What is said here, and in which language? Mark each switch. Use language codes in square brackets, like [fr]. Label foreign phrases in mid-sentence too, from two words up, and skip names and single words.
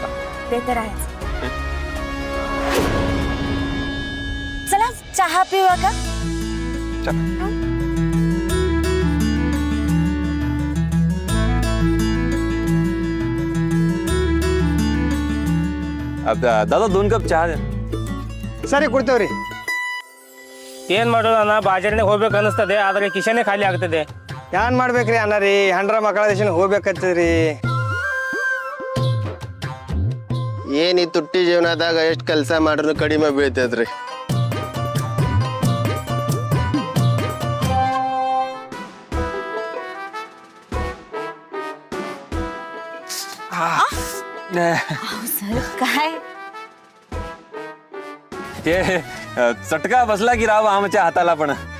[mr] ते तर आहेच. चला चहा पिऊया का? दादा 2 कप ಚಹಾ. [kn] ಸರಿ ಕೊಡ್ತೇವ್ರಿ. ಏನ್ ಮಾಡೋಣ, ಬಾಜಾರನೆ ಹೋಗ್ಬೇಕು ಅನಿಸ್ತದೆ, ಆದ್ರೆ ಕಿಶನೆ ಖಾಲಿ ಆಗ್ತದೆ. ಏನ್ ಮಾಡ್ಬೇಕ್ರಿ ಅಣ್ಣ ರೀ, ಹೆಂಡ್ರ ಮಕ್ಕಳ ದೇಶನ ಹೋಗ್ಬೇಕತ್ತದ್ರಿ. ಏನ್ ಈ ತುಟ್ಟಿ ಜೀವನದಾಗ ಎಷ್ಟು ಕೆಲಸ ಮಾಡ್ರು ಕಡಿಮೆ ಬೀಳ್ತದ್ರಿ. [mr] सर काय? ते चटका बसला की राव आमच्या हाताला पण.